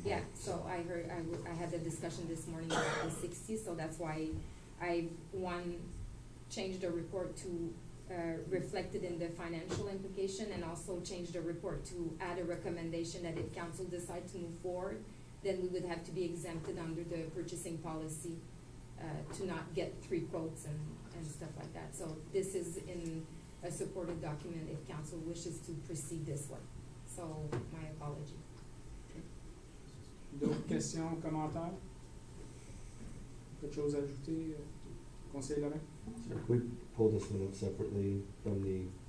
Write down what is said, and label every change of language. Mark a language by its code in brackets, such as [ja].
[en] Yeah, so I heard, I had the discussion this morning about the 60, so that's why I, changed the report to, reflect it in the financial implication, and also changed the report to add a recommendation that if council decides to move forward, then we would have to be exempted under the purchasing policy, to not get 3 quotes and stuff like that. So this is in a supported document if council wishes to proceed this way. So my apology. [fr] D'autres questions, commentaires? Quelque chose à ajouter? Conseiller Laurent? [en] So can we pull this one out separately from the?